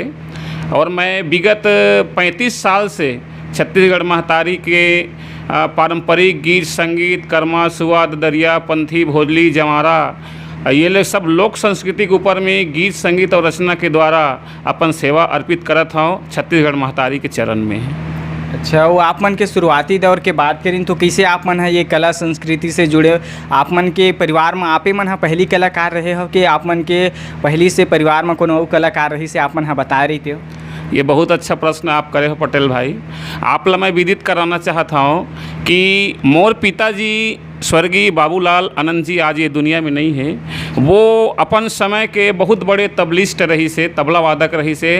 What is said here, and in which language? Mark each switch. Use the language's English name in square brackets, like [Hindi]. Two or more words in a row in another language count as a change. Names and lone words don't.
[Chhattisgarhi] और मैं विगत 35 साल से छत्तीसगढ़ महतारी के पारंपरिक गीत संगीत, कर्मा, सुआद, दरिया, पंथी, भोजली, जमारा, ये ले सब लोक संस्कृति के ऊपर में गीत संगीत और रचना के द्वारा अपन सेवा अर्पित करत हूँ छत्तीसगढ़ महतारी के चरण में। अच्छा, वो आप मन के शुरुआती दौर के बात करें तो कैसे आप मन है ये कला संस्कृति से जुड़े? आप मन के परिवार में आपे मन ह पहली कलाकार रहे हो कि आप मन के पहली से परिवार में कोनो अउ कलाकार रही से आप मन ह बता रही थे? ये बहुत अच्छा प्रश्न आप करे हो पटेल भाई। आप ला मैं विदित कराना चाहता हूँ कि मोर पिताजी स्वर्गीय बाबूलाल आनंद जी आज ये दुनिया में नहीं है। वो अपन समय के बहुत बड़े तबलिस्ट रही से, तबला वादक रही से।